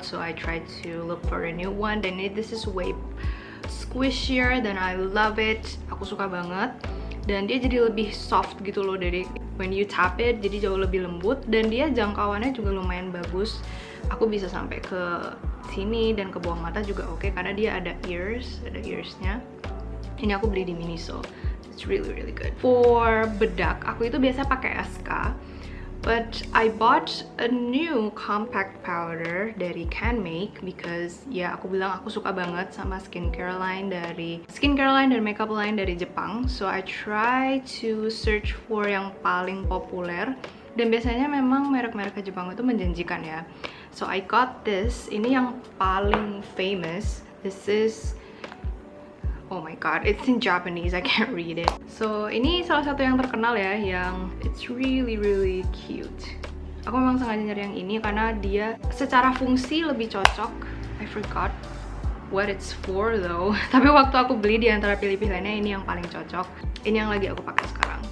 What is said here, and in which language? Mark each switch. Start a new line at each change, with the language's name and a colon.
English: So I tried to look for a new one. Dan this is way squishier dan I love it.
Indonesian: Aku suka banget. Dan dia jadi lebih soft gitu loh dari
English: when you tap it,
Indonesian: jadi jauh lebih lembut dan dia jangkauannya juga lumayan bagus. Aku bisa sampai ke sini dan ke bawah mata juga oke, karena dia ada earsnya. Ini aku beli di Miniso.
English: It's really good.
Indonesian: For bedak, aku itu biasa pakai SK.
English: But I bought a new compact powder
Indonesian: dari CanMake because ya aku bilang aku suka banget sama skincare line dan makeup line dari Jepang.
English: So I try to search for
Indonesian: yang paling populer dan biasanya memang merek-merek Jepang itu menjanjikan ya.
English: So I got this.
Indonesian: Ini yang paling famous.
English: This is, oh my god, it's in Japanese, I can't read it.
Indonesian: So ini salah satu yang terkenal ya, yang
English: it's really cute.
Indonesian: Aku memang sengaja nyari yang ini karena dia secara fungsi lebih cocok.
English: I forgot what it's for though.
Indonesian: Tapi waktu aku beli di antara pilih-pilihannya, ini yang paling cocok. Ini yang lagi aku pakai sekarang.